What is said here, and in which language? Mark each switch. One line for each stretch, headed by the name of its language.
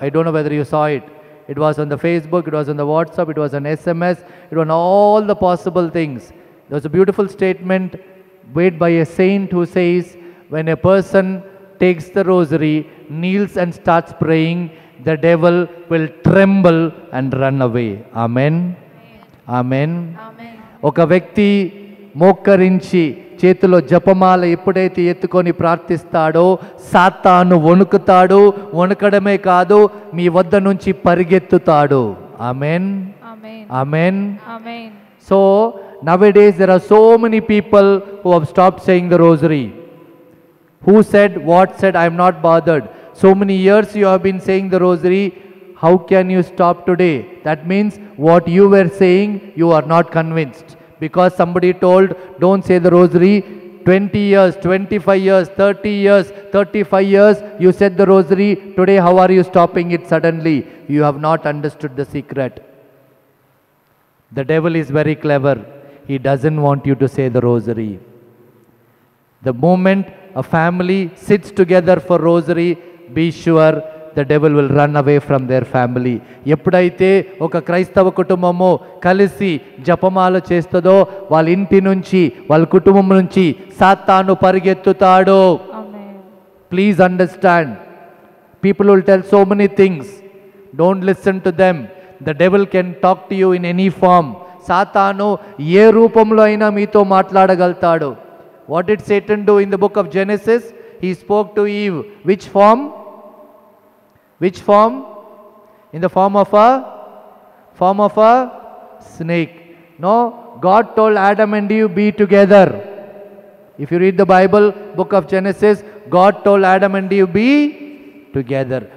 English: I don't know whether you saw it. It was on the Facebook, it was on the WhatsApp, it was on SMS, it was on all the possible things. There was a beautiful statement made by a saint who says, when a person takes the rosary, kneels and starts praying, the devil will tremble and run away. Amen. Amen. Amen.
Telugu: ఒక వ్యక్తి మోకరించి చేతిలో జపమాల ఎప్పుడైతే ఎత్తుకొని ప్రార్థిస్తాడో సాతాను వణుకుతాడు. వణుకడమే కాదు, మీ వద్ద నుంచి పరిగెత్తుతాడు. Amen.
English: Amen.
Telugu: Amen.
English: Amen. So nowadays there are so many people who have stopped saying the rosary. Who said, what said, I am not bothered. So many years you have been saying the rosary. How can you stop today? That means what you were saying, you are not convinced. Because somebody told, don't say the rosary, 20 years, 25 years, 30 years, 35 years, you said the rosary. Today, how are you stopping it suddenly? You have not understood the secret. The devil is very clever. He doesn't want you to say the rosary. The moment a family sits together for rosary, be sure the devil will run away from their family.
Telugu: ఎప్పుడైతే ఒక క్రైస్తవ కుటుంబము కలిసి జపమాల చేస్తుందో వాళ్ళ ఇంటి నుంచి వాళ్ళ కుటుంబం నుంచి సాతాను పరిగెత్తుతాడు. ఆమేన్.
English: Please understand. People will tell so many things. Don't listen to them. The devil can talk to you in any form.
Telugu: సాతాను ఏ రూపంలో అయినా మీతో మాట్లాడగలుగుతాడు.
English: What did Satan do in the book of Genesis? He spoke to Eve. Which form? Which form? In the form of a snake. No, God told Adam and Eve, be together. If you read the Bible, book of Genesis, God told Adam and Eve, be together.